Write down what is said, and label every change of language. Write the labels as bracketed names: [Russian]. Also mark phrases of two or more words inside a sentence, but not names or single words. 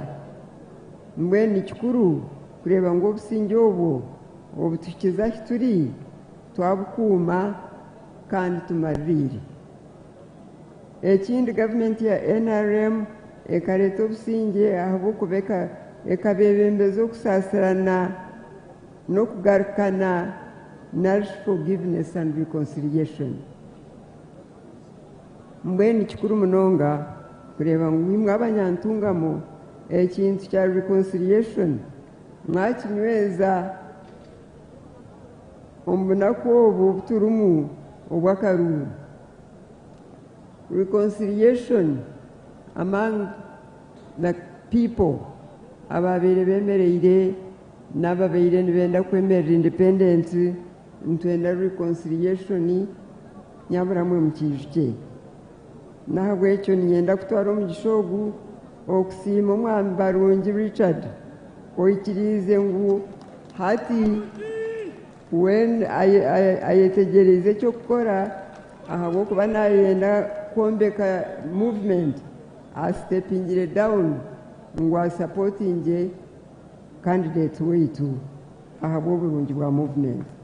[Nyankole] Mbwenu ni kikuru kureba ngu obusinge obwo obutukiza ahi turi twabukuuma kandi tumarire. Ekindi gavumenti ya NRM ekareeta obusinge ahabw'okuba ekabebembeza okusaasirana n'okugarukana [English] nourish forgiveness and reconciliation. [Nyankole] Mbwenu kikuru munonga kureba ngu imwe abanyantungamo ekintu kya reconciliation mwakinyweza omu bunaku obu buturumu obw'akaruru. [English] Reconciliation among the people [Nyankole] ababeire bemereire n'ababeire nibenda kwemerera independence ntwenda reconciliation nyaburamwe mu kijuke. Nahabwekyo ninyenda kutwara omugisha ogu okusiima omwami barungi Richard oikiriize ngu hati when ayetegereze ekyokukora ahabw'okuba nayenda kwombeka movement astepingire down ngu asupportinge candidate waitu ahabw'oburungi bwa movement.